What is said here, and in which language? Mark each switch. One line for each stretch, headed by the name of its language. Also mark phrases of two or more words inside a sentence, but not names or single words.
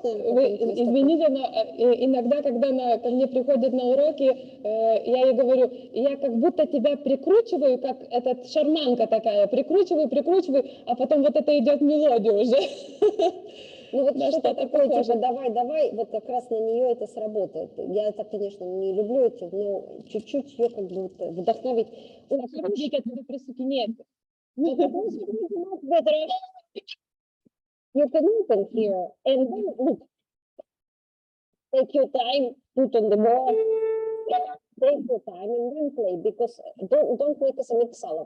Russian: Извините, но иногда, когда ко мне приходят на уроки, я ей говорю, я как будто тебя прикручиваю, как этот шарманка такая, прикручиваю, а потом вот это идет мелодия уже. Ну вот Да, что-то что-то такое, похоже. типа давай, вот как раз на нее это сработает. Я это, конечно, не люблю эти, но чуть-чуть ее как бы вот вдохновить. Ой,
Lithuanian: Reikia tada prisukinėti.
English: you can open here and then look. Take your time, put on the ball. Take your time and then play because don't make us a mix salad.